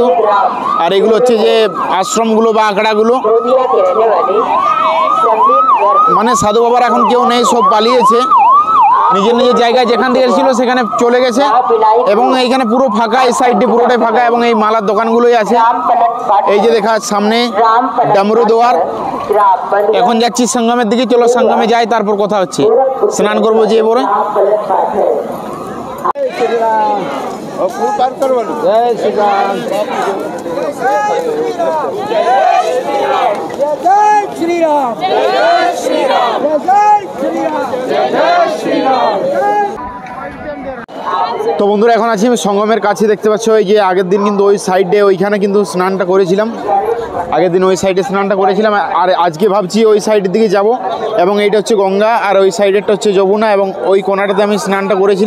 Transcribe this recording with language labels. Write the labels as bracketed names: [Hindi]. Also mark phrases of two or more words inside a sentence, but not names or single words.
[Bangla] আর এগুলো হচ্ছে যে আশ্রমগুলো বা আখড়াগুলো, মানে সাধু বাবার এখন কেউ নেই, সব পালিয়েছে নিজের নিজের জায়গায়, যেখান থেকে ছিল সেখানে চলে গেছে। এবং এইখানে পুরো ফাঁকা, এই সাইডে পুরোটাই ফাঁকা, এবং এই মালার দোকানগুলোই আছে। এই যে দেখা সামনে ডমরু দোয়ার। এখন যাচ্ছি সঙ্গমের দিকে, চলো সঙ্গমে যাই, তারপর কথা হচ্ছে। স্নান করবো যে পরে। [Hindi] जय श्री राम, जय श्री राम, जय श्री राम, जय श्री राम, जय श्री राम। [Bangla] তো বন্ধুরা এখন আছি আমি সঙ্গমের কাছে, দেখতে পাচ্ছ এই যে আগের দিন কিন্তু ওই সাইডে ওইখানে কিন্তু স্নানটা করেছিলাম, আগের দিন ওই সাইডে স্নানটা করেছিলাম। আর আজকে ভাবছি ওই সাইডের দিকে যাব, এবং এইটা হচ্ছে গঙ্গা আর ওই সাইডেরটা হচ্ছে যমুনা, এবং ওই কোনাটাতে আমি স্নানটা করেছিলাম।